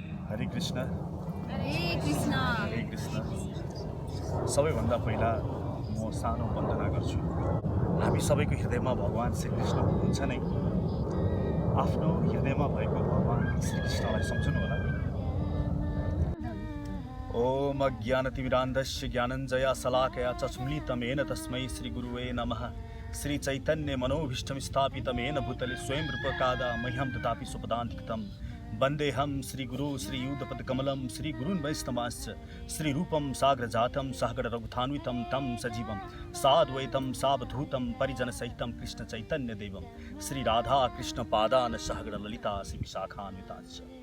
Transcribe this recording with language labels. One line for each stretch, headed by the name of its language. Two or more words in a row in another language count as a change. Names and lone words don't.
Sanskrit: हरे कृष्ण हरे कृष्ण हरे कृष्ण।
Nepali: सबैभन्दा पहिला म सानो वन्दना गर्छु। हामी सबैको हृदयमा भगवान श्रीकृष्ण हुनुहुन्छ नै। आफ्नो हृदयमा भएको भगवान श्रीकृष्णलाई सम्झनु होला।
Sanskrit: ओम अज्ञानतिमिरान्धस्य ज्ञानञ्जया शलाकया चक्षुन्मीलितं येन तस्मै श्रीगुरुवे नमः। श्रीचैतन्य मनोभीष्टं स्थापितं येन भूतले स्वयं रूपकादा मह्यं ददाति स्वपदान्तिकम्। वन्देऽहं श्रीगुरु श्रीयुतपदकमलं श्रीगुरून् वैष्णवांश्च श्रीरूपं साग्रजातं सहगणरघुथान्वितं तं सजीवं साद्वैतं सावधूतं परिजनसहितं कृष्णचैतन्यदेवं श्रीराधा कृष्णपादान् सहगणललिता श्रीविशाखान्विताश्च।